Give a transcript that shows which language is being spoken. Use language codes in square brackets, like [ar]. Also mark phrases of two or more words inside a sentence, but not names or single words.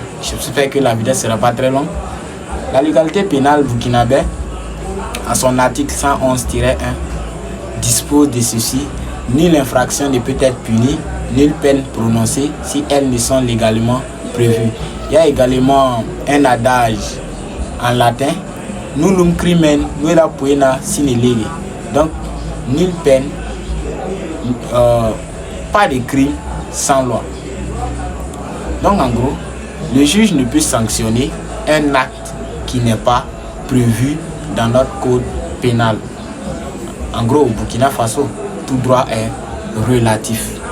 [fr] J'espère que la vidéo ne sera pas très longue. La légalité pénale burkinabé, à son article 111-1, dispose de ceci: nulle infraction ne peut être punie, nulle peine prononcée si elles ne sont légalement prévues. Il y a également un adage en latin: [la] nullum crimen nulla poena sine lege. [fr] Donc, nulle peine, pas de crime sans loi. Donc, en gros, le juge ne peut sanctionner un acte qui n'est pas prévu dans notre code pénal. En gros, au Burkina Faso, tout droit est relatif.